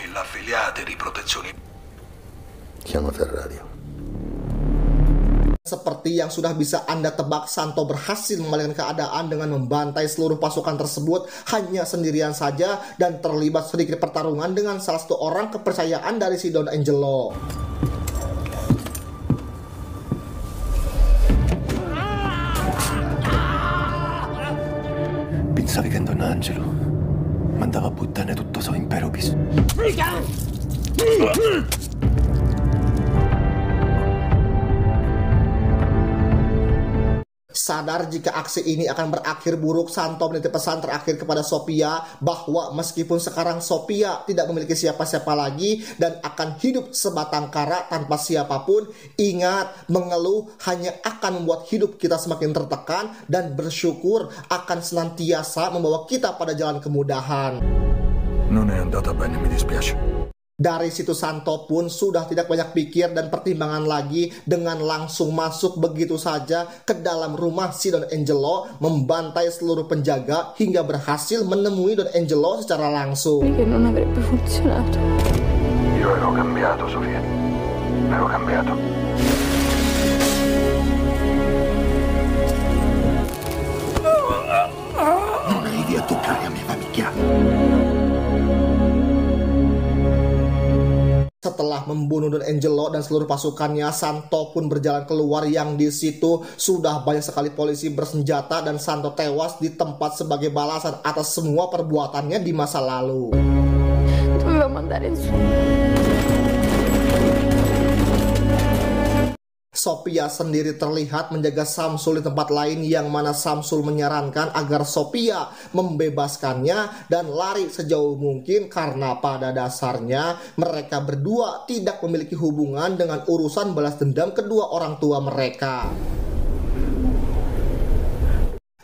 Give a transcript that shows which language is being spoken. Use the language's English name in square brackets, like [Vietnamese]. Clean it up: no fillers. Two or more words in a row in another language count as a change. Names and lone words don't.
[Italian] Chiama Ferrario. [Indonesian] Seperti yang sudah bisa Anda tebak, Santo berhasil membalikkan keadaan dengan membantai seluruh pasukan tersebut hanya sendirian saja, dan terlibat sedikit pertarungan dengan salah satu orang kepercayaan dari si Don Angelo. [Italian] Pensavi che Don Angelo mandava a puttane tutto suo impero bis. [Indonesian] Sadar jika aksi ini akan berakhir buruk, Santo menitip pesan terakhir kepada Sophia bahwa meskipun sekarang Sophia tidak memiliki siapa-siapa lagi dan akan hidup sebatang kara tanpa siapapun, ingat, mengeluh hanya akan membuat hidup kita semakin tertekan, dan bersyukur akan senantiasa membawa kita pada jalan kemudahan. [Italian] Non è andata bene, mi dispiace. [Indonesian] Dari situ Santo pun sudah tidak banyak pikir dan pertimbangan lagi, dengan langsung masuk begitu saja ke dalam rumah si Don Angelo, membantai seluruh penjaga hingga berhasil menemui Don Angelo secara langsung. [Italian] Che non avrebbe funzionato. Io ero cambiato, Sofia. Ero cambiato. Non arrivi a toccare a me, famiglia. [Indonesian] Setelah membunuh Don Angelo dan seluruh pasukannya, Santo pun berjalan keluar, yang di situ sudah banyak sekali polisi bersenjata, dan Santo tewas di tempat sebagai balasan atas semua perbuatannya di masa lalu. [Italian] Dovevamo andare in su. [Indonesian] Sophia sendiri terlihat menjaga Samsul di tempat lain, yang mana Samsul menyarankan agar Sophia membebaskannya dan lari sejauh mungkin, karena pada dasarnya mereka berdua tidak memiliki hubungan dengan urusan balas dendam kedua orang tua mereka.